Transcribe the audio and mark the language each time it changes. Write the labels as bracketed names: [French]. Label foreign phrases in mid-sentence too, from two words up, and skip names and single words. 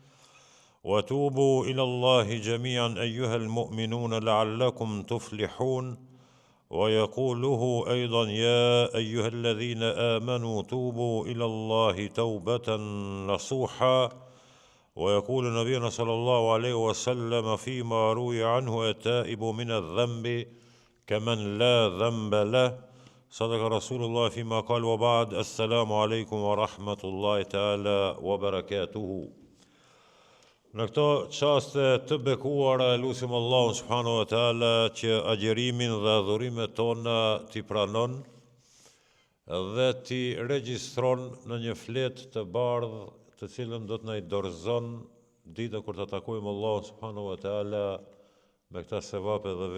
[Arabic] وتوبوا إلى الله جميعا أيها المؤمنون لعلكم تفلحون ويقوله أيضا يا أيها الذين آمنوا توبوا إلى الله توبة نصوحا ويقول نبينا صلى الله عليه وسلم فيما روي عنه التائب من الذنب كمن لا ذنب له صدق رسول الله فيما قال وبعد السلام عليكم ورحمة الله تعالى وبركاته. [Albanian] Në këto qaste të bekuara lutim Allahun [Arabic] سبحانه وتعالى [Albanian] që agjerimin dhe adhurimet tona t'i pranon dhe t'i regjistron në një fletë të bardhë të cilën do të na i dorëzon ditën kur të takojmë Allahun [Arabic] سبحانه وتعالى [Albanian] me këta sevape dhe